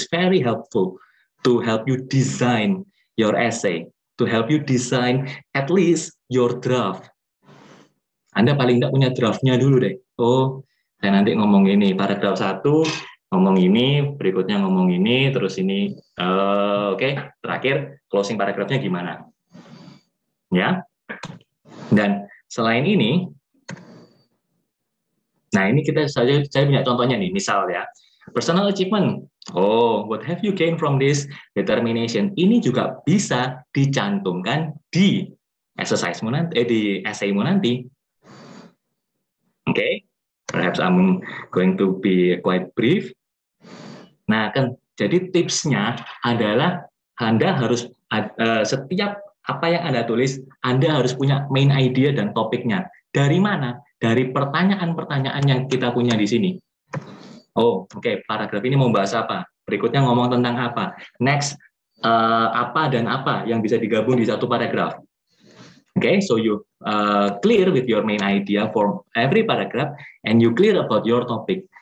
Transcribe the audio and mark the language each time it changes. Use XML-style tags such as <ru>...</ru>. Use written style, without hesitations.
<en>It's very helpful to help you design your essay, to help you design at least your draft.</en> <id>Anda paling tidak punya draftnya dulu deh. Oh, saya nanti ngomong ini paragraf 1. Ngomong ini, berikutnya ngomong ini, terus ini, oke, terakhir closing paragrafnya gimana? Ya, dan selain ini, nah ini saya punya contohnya nih, misal ya, personal achievement. Oh,</id> <en>what have you gained from this determination?</en> <id>Ini juga bisa dicantumkan di exercise-mu nanti, di essay-mu nanti. Oke.</id> <en>Perhaps I'm going to be quite brief.</en> <id>Nah, kan jadi tipsnya adalah Anda harus setiap apa yang Anda tulis, Anda harus punya main idea dan topiknya. Dari mana? Dari pertanyaan-pertanyaan yang kita punya di sini. Oh, oke, paragraf ini mau bahas apa? Berikutnya ngomong tentang apa? Next, apa dan apa yang bisa digabung di satu paragraf.</id> <en>Okay, so you clear with your main idea for every paragraph, and you clear about your topic.</en>